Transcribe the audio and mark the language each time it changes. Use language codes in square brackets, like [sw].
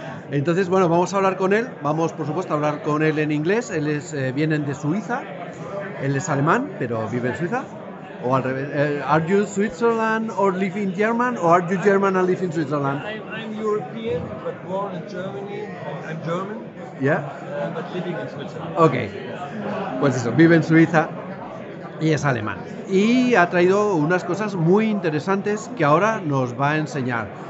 [es] Entonces, vamos a hablar con él. Vamos, por supuesto, a hablar con él en inglés. Él vienen de Suiza. Él es alemán, pero vive en Suiza. O al revés. [en] Are you Switzerland or live in German, or are you German and live in Switzerland? I'm European, but born in Germany. I'm German. Yeah. But living in Switzerland. Okay. [es] Pues eso, vive en Suiza y es alemán. Y ha traído unas cosas muy interesantes que ahora nos va a enseñar.